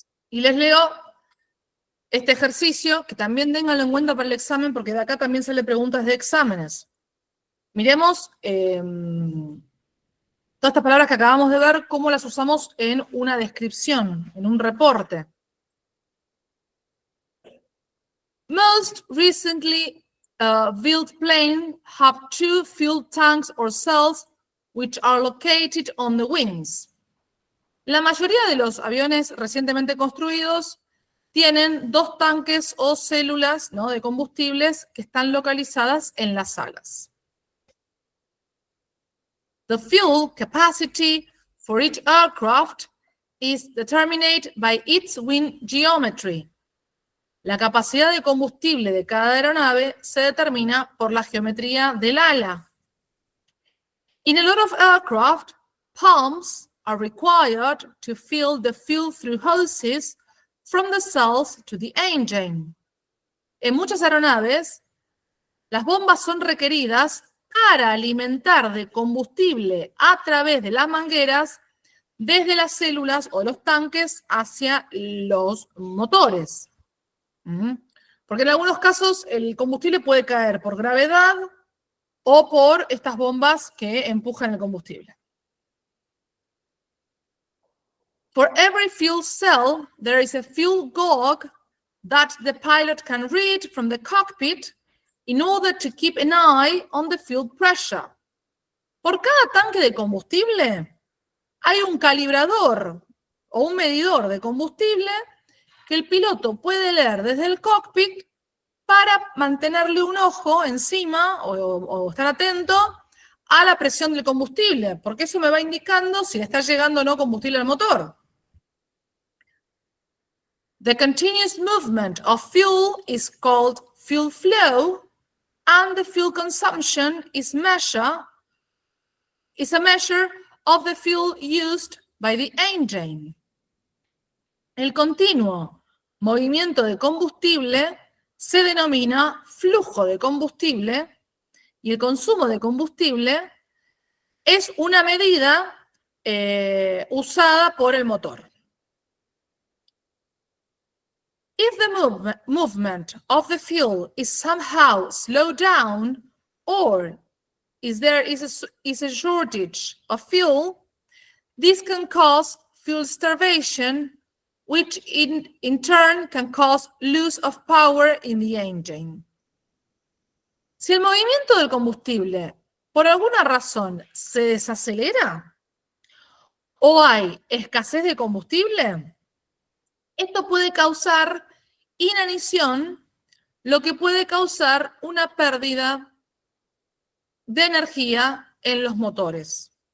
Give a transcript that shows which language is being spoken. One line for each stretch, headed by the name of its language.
Spanish: Y les leo este ejercicio, que también ténganlo en cuenta para el examen, porque de acá también sale preguntas de exámenes. Miremos todas estas palabras que acabamos de ver, cómo las usamos en una descripción, en un reporte.
English: Most recently built planes have 2 fuel tanks or cells which are located on the wings.
Spanish: La mayoría de los aviones recientemente construidos tienen 2 tanques o células, ¿no?, de combustibles que están localizadas en las alas.
English: The fuel capacity for each aircraft is determined by its wing geometry.
Spanish: La capacidad de combustible de cada aeronave se determina por la geometría del ala.
English: In a lot of aircraft, pumps are required to fill the fuel through hoses from the cells to the engine.
Spanish: En muchas aeronaves, las bombas son requeridas para alimentar de combustible a través de las mangueras desde las células o los tanques hacia los motores. Porque en algunos casos el combustible puede caer por gravedad o por estas bombas que empujan el combustible.
English: For every fuel cell, there is a fuel gauge that the pilot can read from the cockpit in order to keep an eye on the fuel pressure.
Spanish: Por cada tanque de combustible hay un calibrador o un medidor de combustible que el piloto puede leer desde el cockpit para mantenerle un ojo encima o estar atento a la presión del combustible, porque eso me va indicando si le está llegando o no combustible al motor.
English: The continuous movement of fuel is called fuel flow, and the fuel consumption is a measure of the fuel used by the engine.
Spanish: El continuo movimiento de combustible se denomina flujo de combustible y el consumo de combustible es una medida usada por el motor.
English: If the movement of the fuel is somehow slowed down or there is a shortage of fuel, this can cause fuel starvation, which in turn can cause loss of power in the engine.
Spanish: Si el movimiento del combustible por alguna razón se desacelera o hay escasez de combustible, esto puede causar inanición, lo que puede causar una pérdida de energía en los motores.